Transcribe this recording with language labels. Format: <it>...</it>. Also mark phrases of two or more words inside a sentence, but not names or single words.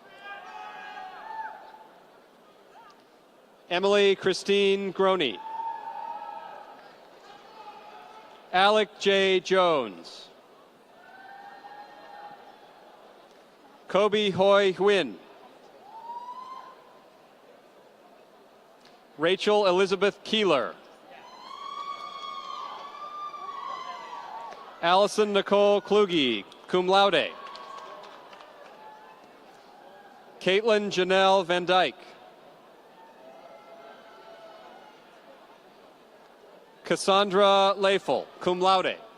<en>Emily Christine Groney. Alec J. Jones. Kobe Hoi Huynh. Rachel Elizabeth Keeler. Allison Nicole Kluge,</en> <la>cum laude.</la> <en>Caitlin Janelle Van Dyke. Cassandra Leifel,</en> <la>cum laude.</la>